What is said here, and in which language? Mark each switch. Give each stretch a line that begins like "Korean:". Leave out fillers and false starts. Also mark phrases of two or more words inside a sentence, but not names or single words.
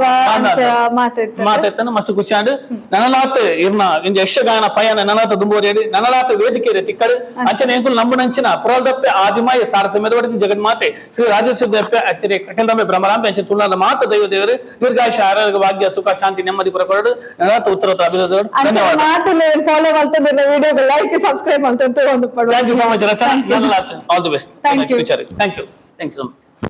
Tulu: ಮಾತೆತ್ತನ ಮಸ್ತ್ ಖುಷಿ ಆಡು ನನಲಾತ್ ಇರ್ನ ಒಂದು ಯಕ್ಷಗಾನ ಪಯಣ ನನತ ದುಂಬೋರಿ ನನಲಾತ ವೇದಿಕೆ ತಿಕ್ಕಡು ಅಂಚನೆ ಎಂಕುಲು ನಂಬುನಂಚಿನ ಪುರಲ್ದಪ್ಪೆ ಆದಿಮಾಯ ಸಾರಸ ಮೆದವಡಿದ ಜಗನ್ಮಾತೆ ಶ್ರೀ ರಾಜೇಶ್ವರದಪ್ಪೆ ಅಚ್ಚರಿ ಕಟಲ್ದಮ್ಮೆ ಬ್ರಹ್ಮರಾಂಬೆ ಅಂಚೆ ತುಳುನಾಡ ಮಾತ ದೈವ ದೇವರು ದೀರ್ಘಾಯುಷ್ಯ ಆರೋಗ್ಯ ಭಾಗ್ಯ ಸುಖ ಶಾಂತಿ ನೆಮ್ಮದಿ ಪುರಕೊಡು ನನಲಾತ ಉತ್ತರೋತ್ತರ ಅಭಿವೃದ್ಧಿ. ಧನ್ಯವಾದ.
Kannada: ಫಾಲೋ ಮಾಡ್ತಾ
English: video like subscribe
Kannada: ಮಾಡ್ತಾ
English: Thank you so much Rachana. All the best. Thank you so much.